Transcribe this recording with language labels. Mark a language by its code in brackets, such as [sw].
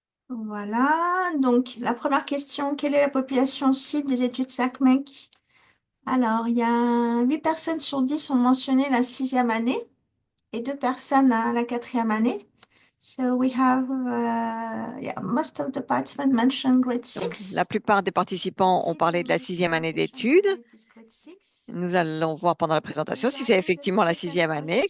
[fr] Voilà, donc la première question, quelle est la population cible des études SACMEC? Alors, il y a 8 personnes sur 10 ont mentionné la sixième année et 2 personnes à la quatrième année. [en] So we have, yeah, most of the participants mentioned grade [fr] Donc, [en] 6. [fr] la plupart des participants ont parlé de la sixième année d'études. Nous allons voir pendant la présentation si c'est effectivement la sixième année.